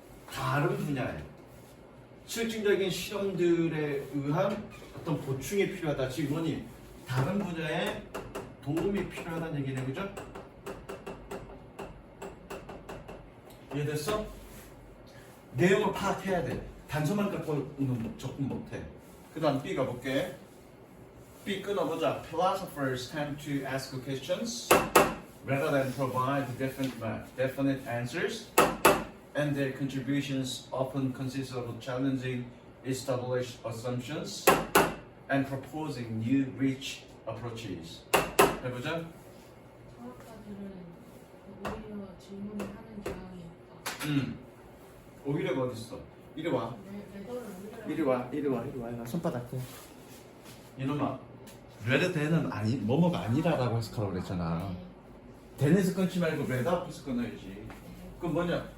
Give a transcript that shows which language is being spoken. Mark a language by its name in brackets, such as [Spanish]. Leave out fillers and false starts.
[Korean] 다른 분야에 실증적인 실험들에 의한 어떤 보충이 필요하다. 지금 뭐니? 다른 분야에 도움이 필요하다는 얘기네, 그죠? 이해됐어? 내용을 파악해야 돼. 단서만 갖고는 접근 못해. 그 다음 B 가볼게. B 끊어보자. [English] Philosophers tend to ask questions rather than provide definite answers. And their contributions often consist of challenging established assumptions and proposing new rich approaches. [Korean] 해보자. 철학자들은 오히려 질문을 하는 경향이 있다. 오히려가 어딨어? 이리 와. 레더를 오히려 이리 와. 손바닥 대. 이놈아. 레드 대는 아니 뭐뭐가 아니라라고 해석하라고 그랬잖아. 대에서 끊지 말고 레드 앞에서 끊어야지. 그럼 뭐냐?